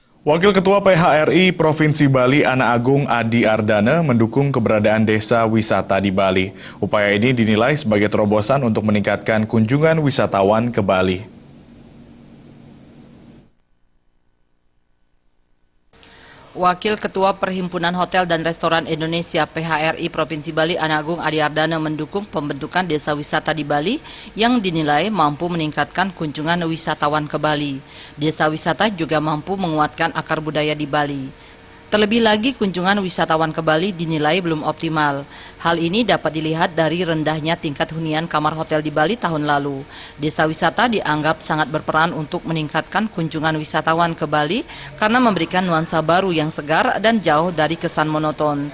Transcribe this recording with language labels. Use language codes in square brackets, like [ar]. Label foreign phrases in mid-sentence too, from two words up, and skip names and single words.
[id] Wakil Ketua PHRI Provinsi Bali Ana Agung Adi Ardana mendukung keberadaan desa wisata di Bali. Upaya ini dinilai sebagai terobosan untuk meningkatkan kunjungan wisatawan ke Bali. Wakil Ketua Perhimpunan Hotel dan Restoran Indonesia PHRI Provinsi Bali Ana Agung Adi Ardana mendukung pembentukan desa wisata di Bali yang dinilai mampu meningkatkan kunjungan wisatawan ke Bali. Desa wisata juga mampu menguatkan akar budaya di Bali. Terlebih lagi kunjungan wisatawan ke Bali dinilai belum optimal. Hal ini dapat dilihat dari rendahnya tingkat hunian kamar hotel di Bali tahun lalu. Desa wisata dianggap sangat berperan untuk meningkatkan kunjungan wisatawan ke Bali karena memberikan nuansa baru yang segar dan jauh dari kesan monoton.